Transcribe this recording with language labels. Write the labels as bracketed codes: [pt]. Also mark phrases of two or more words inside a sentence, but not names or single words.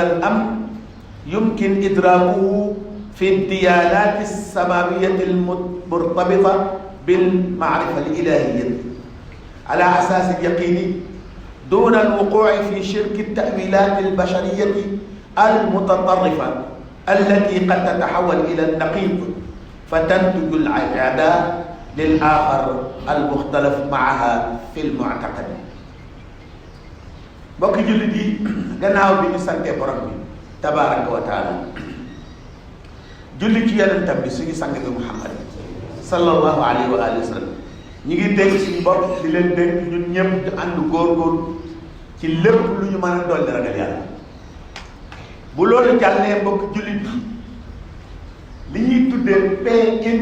[ar] الأمر يمكن إدراكه في الديانات السماوية المرتبطة بالمعرفة الإلهية على أساس اليقين دون الوقوع في شرك التأويلات البشرية المتطرفة التي قد تتحول إلى النقيض فتنتج العداء للآخر المختلف معها في المعتقد [wo] bokk jullit yi gannaaw bi ñu sante borom bi [ar] تبارك وتعالى [wo] julli ci yonentam bi suñu sang bi Muhammad [ar] صلى الله عليه وعلى آله وسلم [wo] ñu ngi dégg suñu bopp di leen dégg ñun ñëpp ñu ànd góorgóorlu ci lépp lu ñu mën a dolli ragal yàlla bu loolu jàllee bokk jullit yi li ñuy tuddee paix